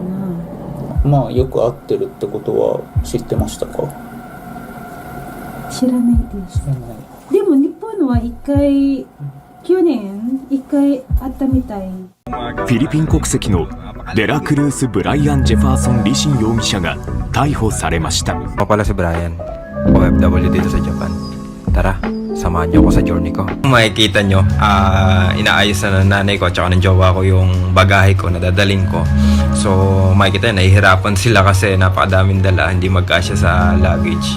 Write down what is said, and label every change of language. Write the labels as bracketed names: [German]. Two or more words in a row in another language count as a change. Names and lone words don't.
[Japanese] まあよく会ってるってことは知ってましたか？知らないです。でも日本は去年一回会ったみたい。フィリピン国籍のデラクルース・ブライアン・ジェファーソン・リシン容疑者が逮捕されました。 [Filipino] Ako pala si Brian, OFW dito sa Japan. Tara, samahan niyo ako sa journey ko. Makikita nyo, inaayos na ng nanay ko at saka ng jowa ko yung bagahe ko na dadalhin ko. So makikita nyo, nahihirapan sila kasi napakadaming dala, hindi magkasya sa luggage.